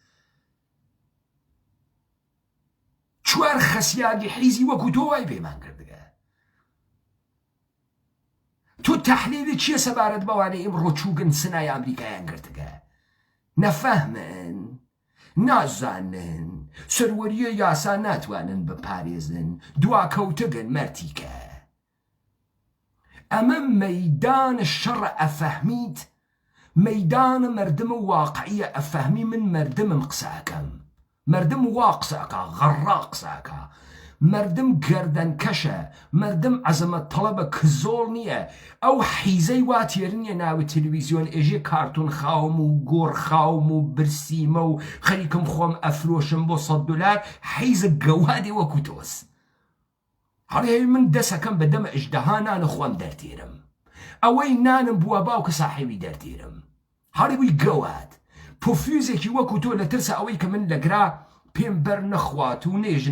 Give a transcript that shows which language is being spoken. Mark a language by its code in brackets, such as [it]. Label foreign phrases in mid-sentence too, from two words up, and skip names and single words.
[ckb] چوار خەسیاگی حیزی وەکو تۆ وای پێمان کردگە تۆ تەحلیلی چییە سەبارەت بەوانەی ئیمڕۆ چووگن سنای ئەمریکایان گرتگە نەفەهمن نازانن سەروەریە یاسا ناتوانن بپارێزن دواکەوتگن مەرتیکە ئەمە مەیدانە شەڕە ئەفەهمیت مەیدانە مردمە واقعیە ئەفەهمی من مردمم قساکەم مردم وا قساکە غەڕا قساکە مردم گەردەنکەشە مردم عەزەمەت تەڵەبە کزۆڵ نییە ئەو حیزەی وا تێر نییە ناوی تەلەڤیزیۆن ئێژێ کارتون خاوم و گۆڕ خاوم و برسیمە و خەریکم خۆم ئەفرۆشم بۆ $100 حیزە گەوادێ وەکو تۆس هەڵێ من دەسەکەم بە دەمە ئەژدەها نانە خۆم دەرتێرم ئەوەی نانم بووە باوکە ساحێبی دەرتێرم هەڵێ بووی گەواد پۆفیوزێکی وەکو تۆ لە ترسە ئەوەی کە من لەگرا پێم بەر نەخوات و نێژن